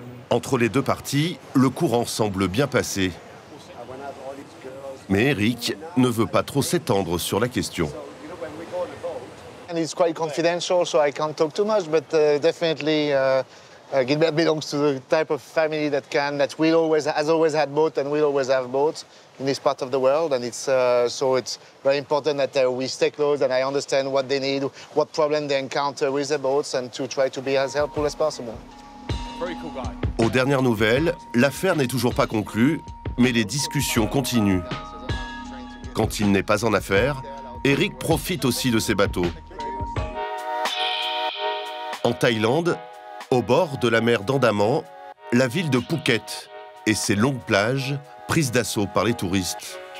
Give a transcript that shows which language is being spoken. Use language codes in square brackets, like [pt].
[fr] Entre les deux parties, le courant semble bien passer. Mais Eric ne veut pas trop s'étendre sur la question. [en] And it's quite confidential, so I can't talk too much, but definitely Gilbert belongs to the type of family that has always had boat and will always have boats in this part of the world, and so it's very important that we stay close and I understand what they need, what problem they encounter with the boats, and to try to be as helpful as possible. [fr] Aux dernières nouvelles, l'affaire n'est toujours pas conclue, mais les discussions continuent. Quand il n'est pas en affaires, Eric profite aussi de ses bateaux. En Thaïlande, au bord de la mer d'Andaman, la ville de Phuket et ses longues plages prises d'assaut par les touristes.